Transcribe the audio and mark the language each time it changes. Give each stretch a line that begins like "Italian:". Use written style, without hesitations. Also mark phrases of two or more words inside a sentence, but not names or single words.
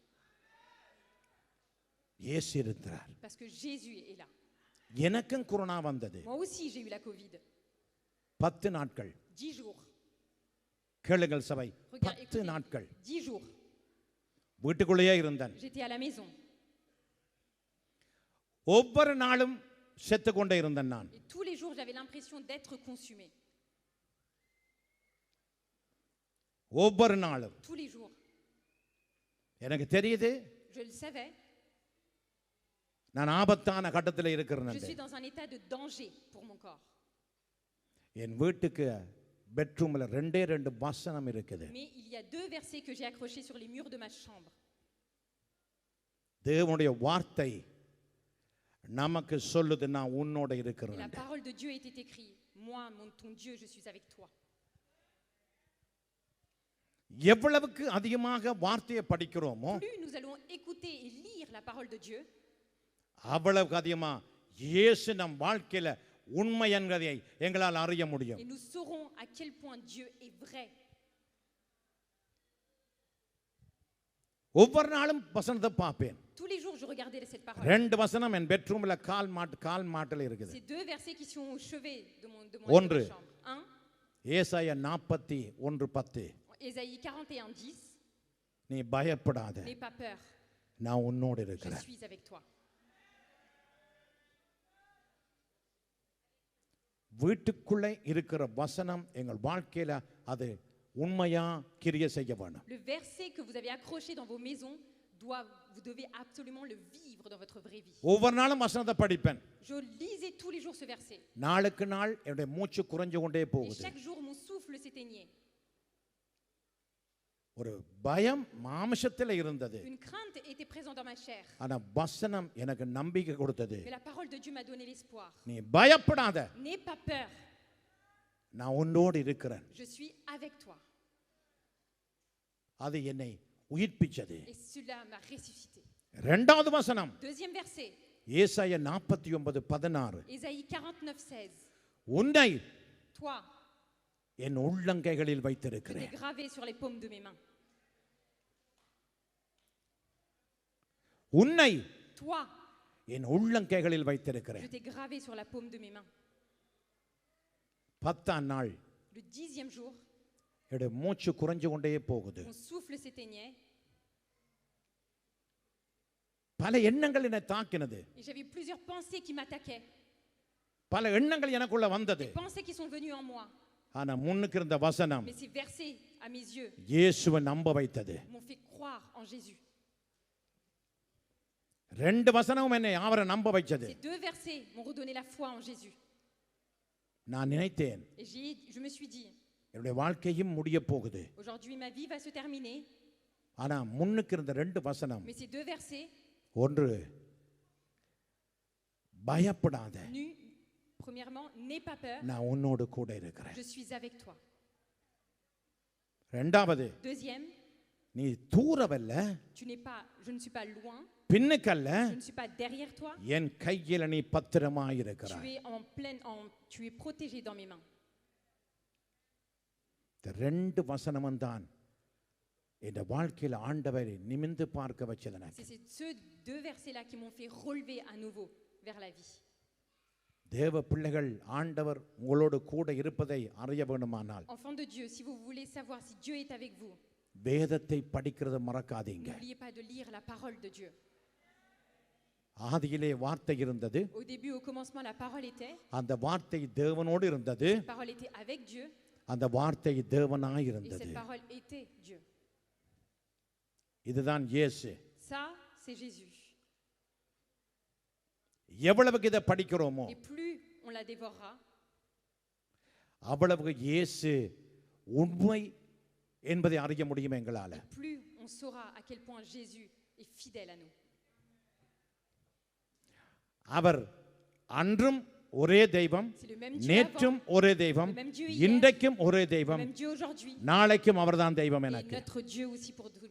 Tamil: இயேசு இருக்கிறார்.
French: Parce que Jésus est là.
Tamil: எனக்கும் கொரோனா வந்தது.
French: Moi aussi j'ai eu la Covid.
Tamil: 10 நாட்கள்.
French: 10 jours.
Tamil: கேளுங்கள் சபை. 10 நாட்கள்.
French: 10 jours.
Tamil: வீட்டுக்குள்ளேயே இருந்தேன்.
French: J'étais à la maison.
Tamil: ஒவ்வொரு நாளும் செத்து கொண்டே இருந்தேன் நான்.
French: Et tous les jours j'avais l'impression d'être consumé.
Tamil: ஒவ்வொரு நாளும்.
French: Tous les jours.
Tamil: எனக்கு தெரியுது.
French: Je le savais.
Tamil: நான் ஆபத்தான கட்டத்தில் இருக்கிறேன்.
French: Je suis dans un état de danger pour mon corps.
Tamil: என் வீட்டுக்கு பெட்ரூம்ல 2 வசனம் இருக்குது.
French: Mais il y a 2 versets que j'ai accrochés sur les murs de ma chambre.
Tamil: தேவனுடைய வார்த்தை நமக்கு சொல்லுது நான் உன்னோட
French: La
Tamil: இருக்கிறேன்.
French: parole de Dieu était écrite. Moi, ton Dieu, je suis avec toi.
Tamil: எவ்வளவுக்கு அதிகமாக வார்த்தையை படிக்கிறோமோ
French: Plus nous allons écouter et lire la parole de Dieu,
Tamil: அவ்வளவுக்கு அதிகமா இயேசு நம் வாழ்க்கையில உண்மை என்பதை எங்களால் அறிய முடியும்.
French: et nous saurons à quel point Dieu est vrai.
Tamil: ஒவ்வொரு நாளும் வசனத்தை பார்ப்பேன்.
French: Tous les jours, je regardais cette parole.
Tamil: 2 வசனம் என் பெட்ரூம்ல கால் மாட்டில் இருக்குது.
French: Ces 2 versets qui sont au chevet de ma
Tamil: ஒன்று.
French: chambre. 1,
Tamil: ஏசாயா 41:10.
French: Ésaïe 41:10.
Tamil: நீ பயப்படாத,
French: N'aie pas peur,
Tamil: நான் உன்னோடு
French: je
Tamil: இருக்கிறேன்.
French: suis avec toi.
Tamil: வீட்டுக்குள்ளே இருக்கிற வசனம் எங்கள் வாழ்க்கையில அது உண்மையா கிரியை செய்ய வேணும்.
French: Le verset que vous avez accroché dans vos maisons vous devez absolument le vivre dans votre vraie vie.
Tamil: ஒவ்வொரு நாளும் வசனத்தை படிப்பேன்.
French: Je lisais tous les jours ce verset.
Tamil: நாளுக்கு நாள் என்னுடைய மூச்சு குறைஞ்சு கொண்டே
French: Et
Tamil: போகுது.
French: chaque jour mon souffle s'éteignait.
Tamil: ஒரு பயம் மாம்சத்தில் இருந்தது.
French: Une crainte était présente dans ma chair.
Tamil: ஆனா வசனம் எனக்கு நம்பிக்கை கொடுத்தது.
French: Mais la parole de Dieu m'a donné l'espoir.
Tamil: நீ பயப்படாத,
French: N'aie pas peur,
Tamil: நான் உன்னோடு இருக்கிறேன்.
French: je suis avec toi.
Tamil: அது என்னை உயிர்ப்பிச்சது.
French: Et cela m'a ressuscité.
Tamil: இரண்டாவது வசனம்
French: Deuxième verset,
Tamil: ஏசாயா 49:16.
French: Ésaïe 49:16.
Tamil: உன்னை
French: Toi,
Tamil: என் உள்ளங்கைகளில்
French: je t'ai
Tamil: வைத்திருக்கிறேன்.
French: gravé sur les paumes de mes mains.
Tamil: உன்னை
French: Toi,
Tamil: என் உள்ளங்கைகளில்
French: je
Tamil: வைத்திருக்கிறேன்.
French: t'ai gravé sur la paume de mes mains.
Tamil: 10ஆம் நாள்
French: Le 10e jour,
Tamil: என்னுடைய மூச்சு குறைஞ்சு கொண்டே போகுது.
French: mon souffle s'éteignait
Tamil: பல எண்ணங்கள் என்னை தாக்கினது.
French: et j'avais plusieurs pensées qui m'attaquaient.
Tamil: பல எண்ணங்கள் எனக்குள்ள வந்தது.
French: Des pensées qui sont venues en moi.
Tamil: ஆனா முன்னுக்கு இருந்த வசனம்
French: Mais ces versets, à mes yeux,
Tamil: இயேசுவை நம்ப வைத்தது.
French: m'ont fait croire en Jésus.
Tamil: 2 வசனமும் என்னை அவரை நம்ப வைச்சது.
French: Ces 2 versets m'ont redonné la foi en Jésus.
Tamil: நான் நினைத்தேன்
French: Et je me suis dit,
Tamil: என்னுடைய வாழ்க்கையும் முடிய போகுது.
French: aujourd'hui ma vie va se terminer.
Tamil: ஆனா முன்னுக்கு இருந்த 2 வசனம்,
French: Mais ces 2 versets,
Tamil: ஒன்று பயப்படாத,
French: premièrement, n'aie pas peur,
Tamil: நான் உன்னோடு கூட இருக்கிறேன்.
French: je suis avec toi.
Tamil: இரண்டாவது,
French: Deuxième,
Tamil: நீ தூரவல்ல,
French: je ne suis pas loin,
Tamil: பின்னுக்கல்ல,
French: je ne suis pas derrière toi,
Tamil: என் கையில நீ பத்திரமாய் இருக்கிறாய்.
French: tu es protégé dans mes mains.
Tamil: இந்த 2 வசனமும் தான் இந்த வாழ்க்கையில ஆண்டவரை நிமிர்ந்து பார்க்க வச்சது எனக்கு.
French: C'est ces 2 versets-là qui m'ont fait relever à nouveau vers la vie.
Tamil: தேவ பிள்ளைகள் ஆண்டவர் உங்களோடு கூட இருப்பதை அறிய வேண்டுமானால்
French: Enfants de Dieu, si vous voulez savoir si Dieu est avec vous,
Tamil: வேதத்தை படிக்கிறத மறக்காதீங்க.
French: n'oubliez pas de lire la parole de Dieu.
Tamil: ஆதியிலே வார்த்தை இருந்தது.
French: Au début, au commencement, la parole était.
Tamil: அந்த வார்த்தை தேவனோடு இருந்தது.
French: La parole était avec Dieu.
Tamil: அந்த வார்த்தை தேவனாய்
French: Et
Tamil: இருந்தது.
French: cette parole était Dieu.
Tamil: இதுதான் இயேசு.
French: Ça, c'est Jésus.
Tamil: எவ்வளவுக்கு இதை படிக்கிறோமோ
French: Et plus on la dévorera,
Tamil: அவ்வளவுக்கு இயேசு உண்மை என்பதை அறிய முடியும் எங்களால.
French: plus on saura à quel point Jésus est fidèle à nous.
Tamil: அவர் அன்றும் ஒரே தெய்வம்,
French: C'est le même Dieu
Tamil: நேற்றும்
French: avant,
Tamil: ஒரே தெய்வம்,
French: le même Dieu hier,
Tamil: இன்றைக்கும் ஒரே
French: le
Tamil: தெய்வம்,
French: même Dieu aujourd'hui,
Tamil: நாளைக்கும் அவர்தான் தெய்வம்
French: et
Tamil: எனக்கு.
French: notre Dieu aussi pour être